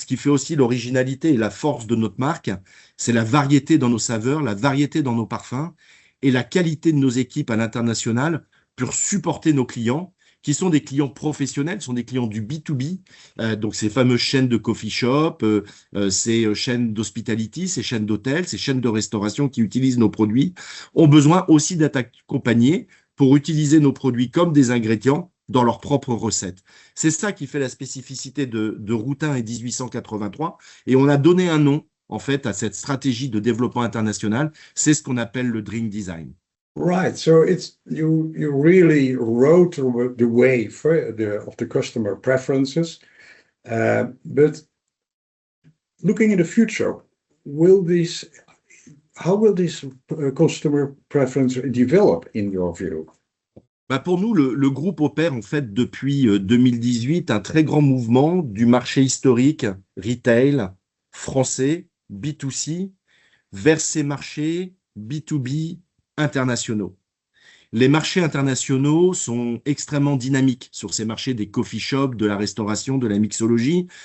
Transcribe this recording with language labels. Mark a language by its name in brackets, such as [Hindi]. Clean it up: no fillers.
[French] Ce qui fait aussi l'originalité et la force de notre marque, c'est la variété dans nos saveurs, la variété dans nos parfums et la qualité de nos équipes à l'international pour supporter nos clients, qui sont des clients professionnels, sont des clients du B2B, donc ces fameuses chaînes de coffee shop, ces chaînes d'hospitality, ces chaînes d'hôtels, ces chaînes de restauration qui utilisent nos produits, ont besoin aussi d'être accompagnés pour utiliser nos produits comme des ingrédients dans leurs propres recettes. C'est ça qui fait la spécificité de Routin et 1883. Et on a donné un nom, en fait, à cette stratégie de développement international. C'est ce qu'on appelle le drink design. [English] Right. So it's you really rode the wave of the customer preferences. But looking in the future, how will this customer preference develop in your view? [French] Bah pour nous, le groupe opère en fait depuis 2018 un très grand mouvement du marché historique, retail, français, B2C, vers ces marchés B2B internationaux. Les marchés internationaux sont extrêmement dynamiques sur ces marchés des coffee shops, de la restauration, de la mixologie.